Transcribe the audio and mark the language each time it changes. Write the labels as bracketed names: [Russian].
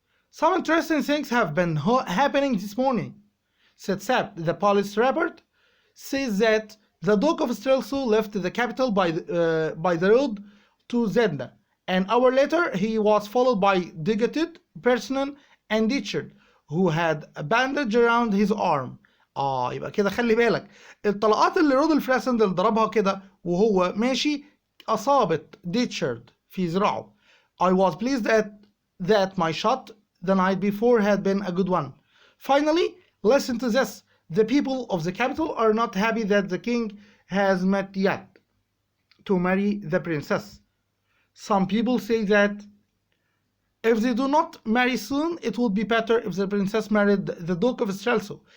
[English] Some interesting things have been happening this morning, said Sabt. The police report says that the Duke of Strelso left the capital by the road to Zenda. An hour later, he was followed by Digated, Personen, and Richard, who had a bandage around his arm. [Arabic] يبقى كده خلي بالك الطلقات اللي رودولف راسندل ضربها كده وهو ماشي أصابت ديتشارد في ذراعه. [English] I was pleased at that my shot the night before had been a good one. Finally, listen to this. The people of the capital are not happy that the king has met yet to marry the princess. Some people say that if they do not marry soon, it would be better if the princess married the Duke of Strelso.